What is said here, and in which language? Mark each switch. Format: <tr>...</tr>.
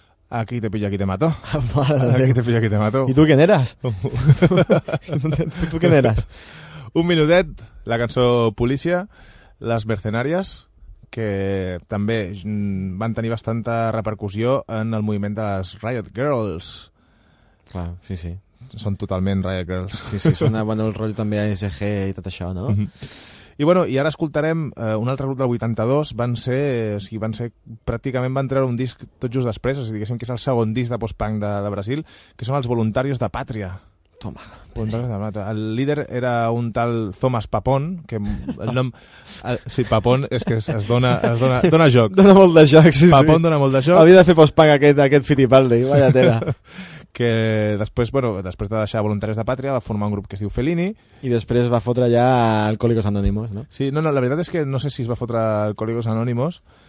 <es>Aquí te pillo, aquí te mato. Aquí te pillo, aquí te mato. ¿Y tú quién eras? ¿Tú quién eras?</es> <ca>Un minutet, la cançó Policia, les mercenàries, que també van tenir bastanta repercussió en el moviment de les Riot Girls. Clar, sí, sí. Són totalment Riot Girls. Sí, sí, sona, bueno, el rotllo també ASG i tot això, no? I bueno, i ara escoltarem un altre grup del 82, van treure un disc tot just després, o sigui, diguéssim que és el segon disc de post-punk de Brasil, que són els Voluntarios de Pàtria. Toma. Voluntarios de Pàtria. El líder era un tal Thomas Papon, que el nom... sí, Papon és que es dona joc. Dona molt de joc, sí, Papon dona molt de joc. Havia de fer post-punk aquest Fittipaldi,</ca> <es>vaya tela.</es> <ca>Que després, bueno, després de deixar Voluntaris de Pàtria va formar un grup que es diu Fellini. I després va fotre ja Alcohólicos Anónimos, no? Sí, no, la veritat és que no sé si es va fotre Alcohólicos Anónimos.</ca>